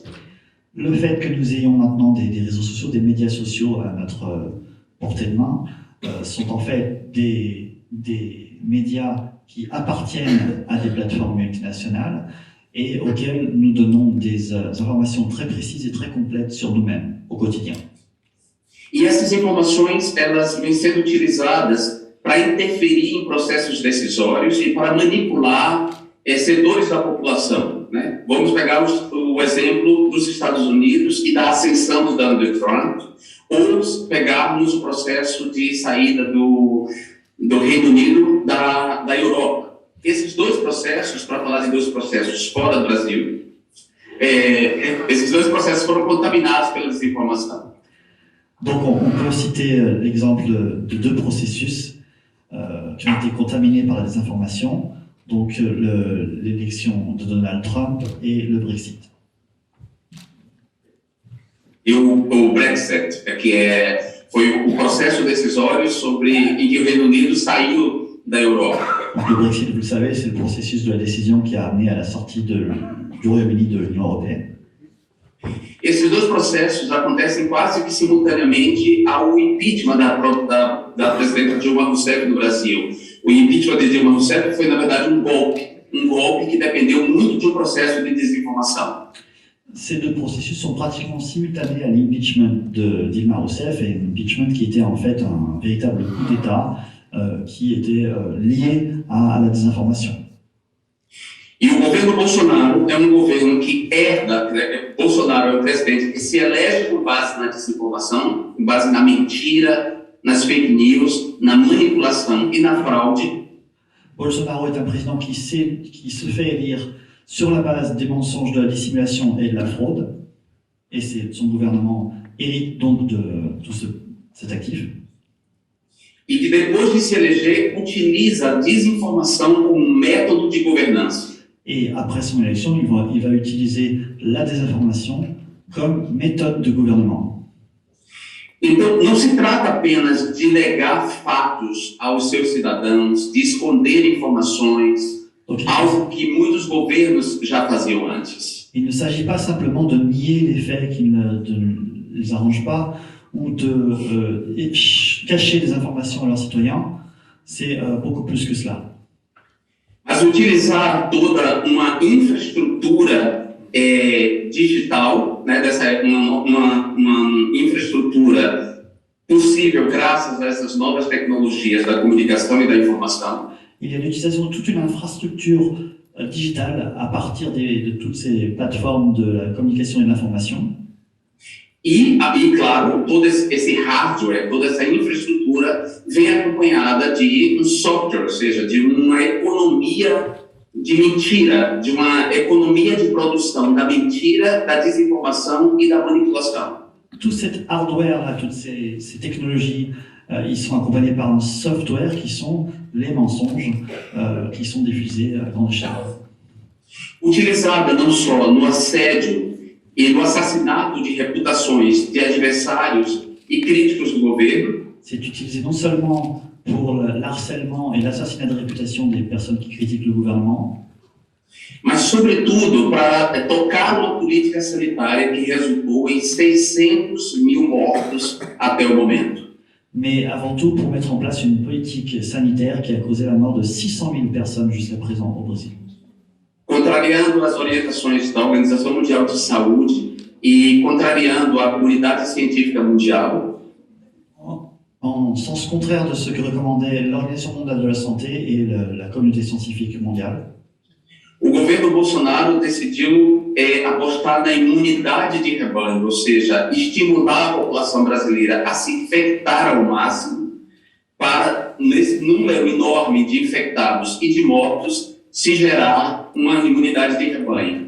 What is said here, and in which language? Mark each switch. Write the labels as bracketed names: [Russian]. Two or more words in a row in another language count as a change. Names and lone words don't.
[French] Le fait que nous ayons maintenant des réseaux sociaux, des médias sociaux à notre portée de main, sont en fait des médias qui appartiennent à des plateformes multinationales et auxquels nous donnons des informations très précises et très complètes sur nous-mêmes au quotidien. [Portuguese] E essas informações, elas vêm sendo utilizadas para interferir em processos decisórios e para manipular setores da população, né? Vamos pegar o exemplo dos Estados Unidos e da ascensão do Donald Trump, ou pegarmos o processo de saída do Reino Unido da Europa. Esses dois processos, para falar de dois processos fora do Brasil, esses dois processos foram contaminados pela desinformação. [French] Donc on peut citer l'exemple de deux processus qui ont été contaminés par la désinformation. donc l'élection de Donald Trump et le Brexit. [Portuguese] E o Brexit, foi o processo decisório sobre em que o Reino Unido saiu da Europa. [French] Donc le Brexit, vous le savez, c'est le processus de la décision qui a amené à la sortie du Royaume-Uni de l'Union européenne. [Portuguese] Esses dois processos acontecem quase que simultaneamente ao impeachment da presidenta Dilma Rousseff no Brasil. O impeachment de Dilma Rousseff foi, na verdade, um golpe que dependeu muito de um processo de desinformação. [French] Ces deux processus sont pratiquement simultanés à l'impeachment de Dilma Rousseff, et un impeachment qui était en fait un véritable coup d'État qui était lié à la désinformation. [Portuguese] E o governo Bolsonaro é governo que herda, Bolsonaro é o presidente que se elege com base na desinformação, com base na mentira, nas [English] fake news, [Portuguese] na manipulação e na fraude. [French] Bolsonaro est un président qui se fait élire sur la base des mensonges, de la dissimulation et de la fraude, et son gouvernement hérite donc de tout cet actif. [Portuguese] E que depois de se eleger utiliza a desinformação como método de governança. [French] Et après son élection, il va utiliser la désinformation comme méthode de gouvernement. [Portuguese] Então, não se trata apenas de negar fatos aos seus cidadãos, de esconder informações, algo que muitos governos já faziam antes. [French] Il ne s'agit pas simplement de nier les faits qui ne les arrangent pas ou de cacher des informations à leurs citoyens. C'est beaucoup plus que cela. [Portuguese] Mas utilizar toda uma infraestrutura digital, né, uma infraestrutura possível graças a essas novas tecnologias da comunicação e da informação. [French] Il y a l'utilisation de toute une infrastructure digitale à partir de toutes ces plateformes de la communication et de l'information. [Portuguese] E claro, todo esse hardware, toda essa infraestrutura vem acompanhada de um software, ou seja, de uma economia de mentira, de uma economia de produção da mentira, da desinformação e da manipulação. [French] Tout cet hardware, toutes ces technologies, ils sont accompagnés par un software qui sont les mensonges qui sont diffusés à grande échelle. [Portuguese] Utilizada não só no assédio e no assassinato de reputações de adversários e críticos do governo. [French] C'est utilisé non seulement pour l'harcèlement et l'assassinat de réputation des personnes qui critiquent le gouvernement, [Portuguese] mas sobretudo para tocar uma política sanitária que resultou em 600.000 mortos até o momento. [French] Mais avant tout pour mettre en place une politique sanitaire qui a causé la mort de 600 000 personnes jusqu'à présent au Brésil. [Portuguese] Contrariando as orientações da Organização Mundial de Saúde e contrariando a comunidade científica mundial, [French] en sens contraire de ce que recommandait l'Organisation mondiale de la santé et la communauté scientifique mondiale, [Portuguese] o governo Bolsonaro decidiu apostar na imunidade de rebanho, ou seja, estimular a população brasileira a se infectar ao máximo para, nesse número enorme de infectados e de mortos, se gerar uma imunidade de rebanho.